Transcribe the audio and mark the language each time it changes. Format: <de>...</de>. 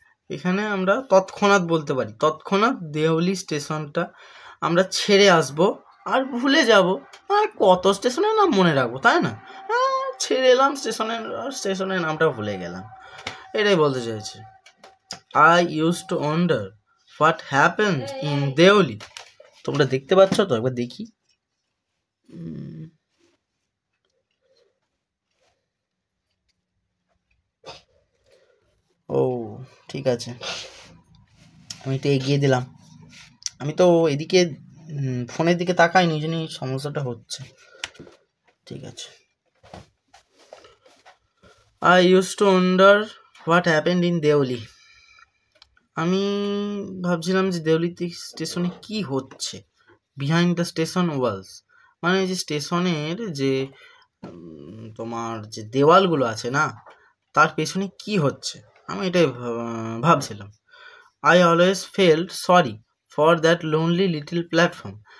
<bn>এখানে আমরা তৎক্ষণাৎ বলতে পারি। তৎক্ষণাৎ দেউলি স্টেশনটা আমরা ছেড়ে আসব আর ভুলে যাব। আর কত স্টেশনের নাম মনে রাখবো, তাই না? ছেড়ে এলাম স্টেশনের নামটা ভুলে গেলাম, এটাই বলতে চাইছে।</bn> <en>I used to wonder what happened in Deoli.</en> <bn>তোমরা দেখতে পাচ্ছ তো? একবার দেখি। ও ঠিক আছে, আমি তো এগিয়ে দিলাম। আমি তো এদিকে ফোনের দিকে তাকাইনি, জন্য এই সমস্যাটা হচ্ছে। ঠিক আছে।</bn> <en>I used to wonder what happened in Deuli.</en> <bn>আমি ভাবছিলাম যে দেউলি স্টেশনে কি হচ্ছে।</bn> <en>behind the station walls,</en> <bn>মানে যে স্টেশনের যে তোমার যে দেওয়ালগুলো আছে না, তার পেছনে কি হচ্ছে, আমি এটাই ভাবছিলাম।</bn> <en>I always felt sorry for that lonely little platform.</en>